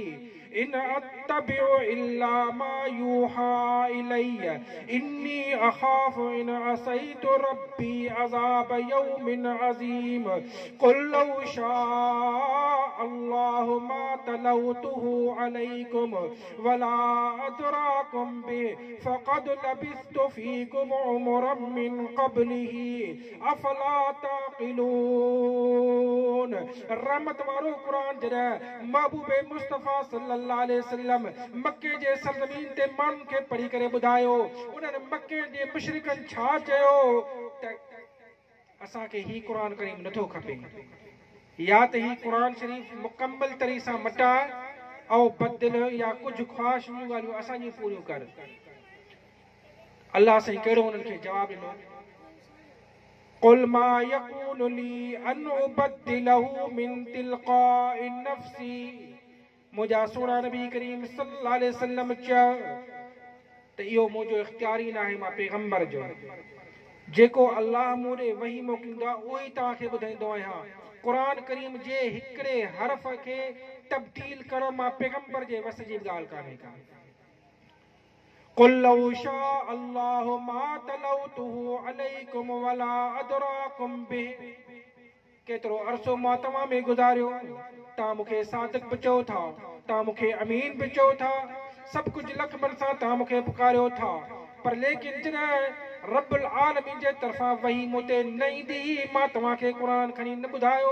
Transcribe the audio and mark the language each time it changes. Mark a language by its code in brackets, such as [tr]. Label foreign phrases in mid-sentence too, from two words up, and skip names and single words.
[ar] إن أتبع إلا ما يوحى إلي إني أخاف إن عصيت ربي عذاب يوم عظيم قل لو شاء الله ما تلوته عليكم ولا أدراكم به فقد لبثت فيكم عمرا من قبله أفلا تعقلون. [sd] रहमत वारो क़ुरान जॾहिं महबूब मुस्तफ़ा [ar] صلى الله عليه وسلم [sd] मके जे सरज़मीन ते माण्हुनि खे पढ़ी करे ॿुधायो, उन्हनि मके जे मुशरिकनि छा चयो त असांखे ही क़ुरान करीम नथो खपे, या त ही क़ुरान शरीफ़ मुकम्मल तरीक़े सां मटाए औ बदिल या कुछ ख्वाहिश ॻाल्हियूं असांजी पूरियूं कर। अल्लाह साईं कहिड़ो उन्हनि खे जवाबु ॾिनो, [ar] قل ما يكون لي أن أبدله من تلقاء نفسي, [sd] मुंहिंजा सोना नबी करीम [ar] صلى الله عليه وسلم [sd] चयो त इहो मुंहिंजो इख्तियारी न आहे, मां पैगंबर जो जेको अल्लाह मूं ॾे वही मोकिलींदो आहे उहो ई तव्हांखे ॿुधाईंदो आहियां। क़ुरान करीम जे हिकिड़े हर्फ़ खे तब्दील करणु मां पैगंबर जे वस जी ॻाल्हि कान्हे का। [ar] قل لو شاء الله ما تلوته عليكم ولا أدراكم به, [sd] केतिरो अरसो मां तव्हां में गुज़ारियो, तव्हां मूंखे सादिक बि चओ था, तव्हां मूंखे अमीन बि चओ था, सभु कुझु लखमण सां तव्हां मूंखे पुकारियो था, पर लेकिन जॾहिं [ar] رب العالمين [sd] जे तरफ़ां वही मूं ते न ईंदी, मां तव्हांखे क़ुरान खणी न ॿुधायो।